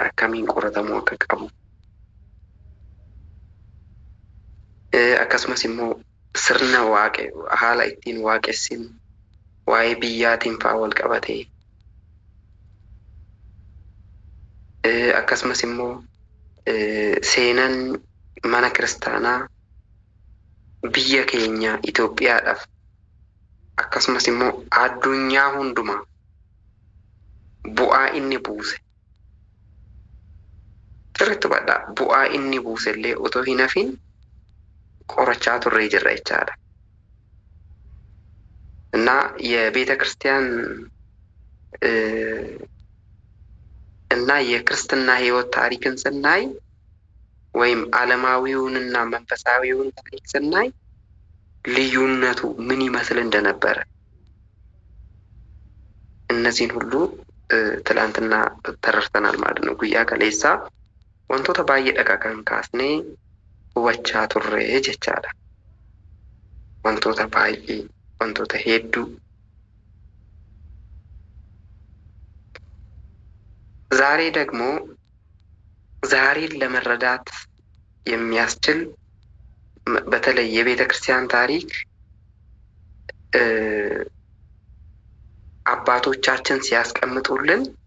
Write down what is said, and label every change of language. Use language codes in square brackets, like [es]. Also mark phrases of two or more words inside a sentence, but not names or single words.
[om] Akkamiin qoratamuu akka qabu akkasumas immoo sirna haala ittiin waaqessinu waa'ee biyyaatiin fa'aa wal qabatee akkasumas immoo seenaan mana kiristaanaa biyya keenya Itoophiyaadhaaf akkasumas immoo addunyaa hundumaa bu'aa inni buuse sirriitti badhaa bu'aa inni buuse illee otoo hin hafin qorachaa turree jirra jechaadha. [am] እና የቤተ ክርስቲያን እና የክርስትና ሕይወት ታሪክን ስናይ ወይም ዓለማዊውንና መንፈሳዊውን ታሪክ ስናይ ልዩነቱ ምን ይመስል እንደነበረ እነዚህን ሁሉ ትላንትና ተረድተናል ማለት ነው። [om] guyyaa kaleessaa wantoota baay'ee dhaqaqan kaasnee hubachaa turree jechaadha. Wantoota baay'ee, wantoota hedduu [am] ዛሬ ደግሞ ዛሬን ለመረዳት የሚያስችል በተለይ የቤተ ክርስቲያን ታሪክ አባቶቻችን ሲያስቀምጡልን